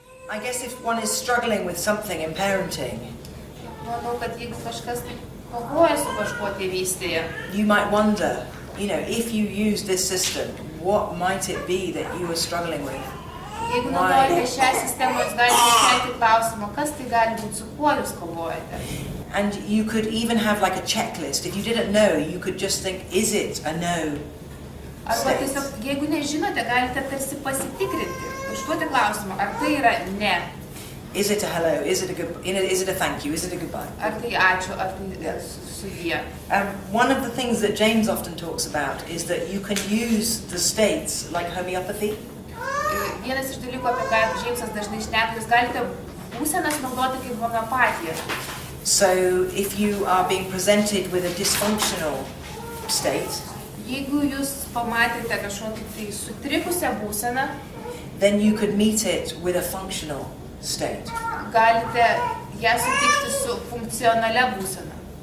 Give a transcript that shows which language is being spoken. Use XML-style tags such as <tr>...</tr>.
<en>I guess if one is struggling with something in parenting,</en> <lt>Manau, kad jeigu kažkas taip kovoja su kažkuo tėvystėje,</lt> <en>you might wonder, if you use this system, what might it be that you are struggling with?</en> <lt>jeigu naudojate šią sistemą, jūs galite kelti klausimą, kas tai gali būti, su kuo jūs kovojate.</lt> <en>And you could even have like a checklist. If you didn't know, you could just think, is it a no</en> <lt>Arba</lt> <en>state?</en> <lt>tiesiog, jeigu nežinote, galite tarsi pasitikrinti, užduoti klausimą, ar tai yra ne,</lt> <en>Is it a hello? Is it a good? Is it a thank you? Is it a goodbye?</en> <lt>ar tai ačiū, ar tai sudie.</lt> <en>One of the things that James often talks about is that you can use the states like homeopathy.</en> <lt>Vienas iš dalykų, apie ką Džeimsas dažnai šneka, jūs galite būsenas naudoti kaip homeopatiją.</lt> <en>So if you are being presented with a dysfunctional state,</en> <lt>Jeigu jūs pamatėte kažkokį tai sutrikusią būseną,</lt> <en>then you could meet it with a functional state.</en> <lt>galite ją sutikti su funkcionalia būsena.</lt>